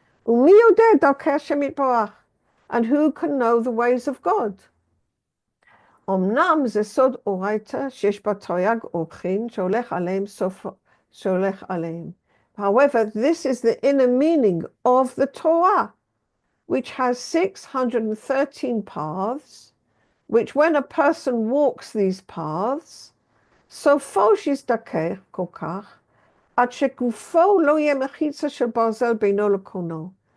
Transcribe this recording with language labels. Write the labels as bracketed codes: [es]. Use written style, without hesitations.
[he] Umi yodeh darkei Hashem yitbarach. [en] And who can know the ways of God? [he] אמנם זה סוד אורייתא שיש בה תרי"ג אורחים שהולך עליהם סוף שהולך עליהם. [en] However, this is the inner meaning of the Torah, which has 613 paths, which when a person walks these paths, [he] סופו שיזדכך כל כך, עד שגופו לא יהיה מחיצה של ברזל בינו לקונו.